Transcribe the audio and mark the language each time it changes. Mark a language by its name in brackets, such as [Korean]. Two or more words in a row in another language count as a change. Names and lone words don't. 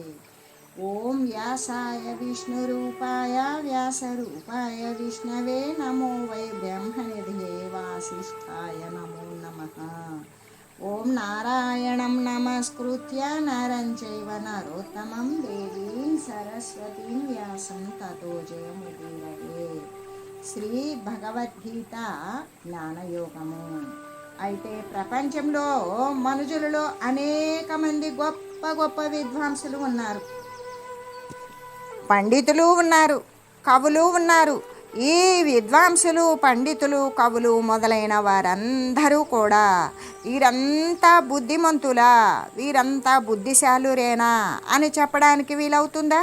[Sanskrit] ओम व्यासाय विष्णुरूपाय व्यासरूपाय विष्णवे नमो वै ब्रह्मनिधये वासिष्ठाय नमो नमः। ओम नारायणं नमस्कृत्य नरं चैव नरोत्तमं देवीं सरस्वतीं व्यासं ततो जयमुदीरये। [Telugu] శ్రీ భగవద్గీత జ్ఞానయోగము. అయితే ప్రపంచంలో మనుషులలో అనేక మంది గొప్ప గొప్ప విద్వాంసులు ఉన్నారు, పండితులు ఉన్నారు, కవులు ఉన్నారు. ఈ విద్వాంసులు, పండితులు, కవులు మొదలైన వారందరూ కూడా వీరంతా బుద్ధిమంతులా, వీరంతా బుద్ధిశాలురేనా అని చెప్పడానికి వీలవుతుందా?